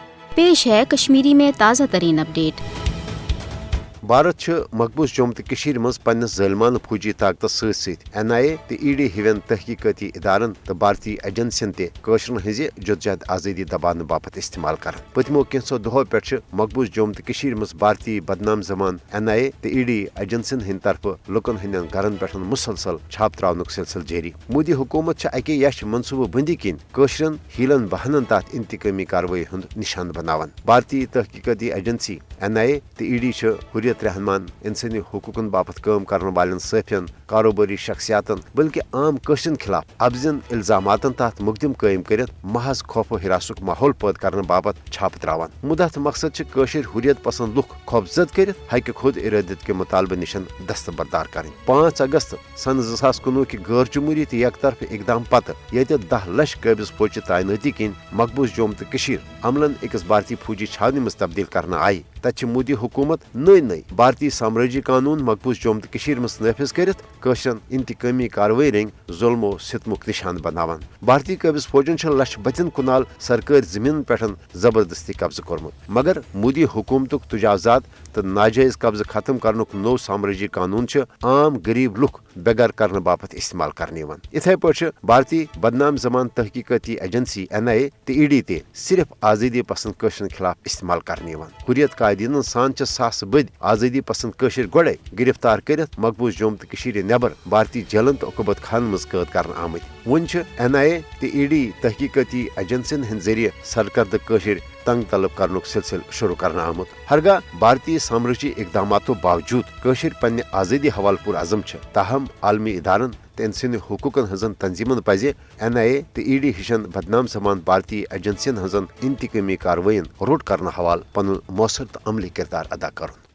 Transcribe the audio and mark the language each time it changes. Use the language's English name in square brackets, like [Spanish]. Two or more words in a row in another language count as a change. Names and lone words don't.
[Urdu] پیش ہے کشمیری میں تازہ ترین اپڈیٹ. [Kashmiri] भारत मकबूज जम्मू तो कशीर मज पन्नस ज़ालिमाना फौजी ताकत सत NIA तो ED हिवन तहकीकती इदारन तो भारतीय एजेंसियन तशरन हज जदजहद आज़ादी दबान बापत इस्तेमाल कर पतमो कैंसो दहो पे मकबूज जम्मू तो कशीर मज भारतीय बदनाम जमान NIA तो ED एजेंसियन हंद तरफ लुकन हंदन घरन पे मुसलसल छाप त्रावनुक सिलसिल जारी। मोदी हुकूमत अके यश मनसूबह बंदी किन कशरन हीलन बहानन तथ इंतकामी कार्रवाई हंद निशान बनावान। भारतीय तहकीकती एजेंसी NIA तो ED हुर्रियत रहमान इंसानी हुकूकन बापत [Urdu] کام کرنے والے [Kashmiri] सफियन कारोबारी शख्सियातन बल्कि आम कशरन खिलाफ अफजन इल्जामातन तहत मुकदम कायम कर महज खौफ हिरासुक माहौल पैद करने बापत छाप त्रावान। मुदत मकसद कशर हुर्रियत पसंद लुक खौफजद कर हक खुद इरादत के मुतालबे निशन दस्तबरदार करें। 5 अगस्त सन 2019 की गैर जमहूरी तो एक तरफ इकदाम पत ये 10 लाख काबिज फौज तैनाती किन मकबूज जम्मू तो कशीर अमलन अकस भारतीय फौजी छावनी मज तब्दील करना आई। तत मोदी हुकूमत नई भारतीय साम्राज्य कानून मकबूज जम्मू तो कशीर मज नाफिज कर कशरन इंतकामी कार्रवाई रंग जुल्मो सितमुक निशान बनावान। भारतीय काबिज फौजन लक्ष बतिन कुनाल सरकारी जमीन पे जबरदस्ती कब्जा कोरमुत मगर मोदी हुकूमतुक तजावजात तो नाजायज कब्जा खत्म करनुक नो साम्राज्य कानून आम गरीब लुक बेगर करने बापत इस्तेमाल करने इथे पे भारतीय बदनाम जमान तहकीकती एजेंसी NIA तो ED ते सिर्फ आज़ादी पसंद कशरन खिलाफ इस्तेमाल करने हुर्रियत कायदीन सान सास बद आज़ादी पसंद कशर गोड़े गिरफ्तार कर मकबूज जम्मू तो कशीर नेबर भारतीय जेलन तो अकुबत खान मज कैद कर आमत। वन NIA तो ED तहकीकती एजेंसियन हंद जरिए सरकर्द कशर तंग तलब करनुक सिलसिल शुरू करना आमुत। हरगा भारतीय साम्राज्य इकदामातों बावजूद कशर पन्ने आज़ादी हवाल पुर अज़म ताहम आलमी इदारन तो इंसानी हुकूकन हजन तंजीमन पजे NIA तो ED हिशन बदनाम जमान भारतीय एजेंसियन हजन इंतकामी कार्रवाइन रोट करना हवाल पन मौसर तो अमली किरदार अदा कर।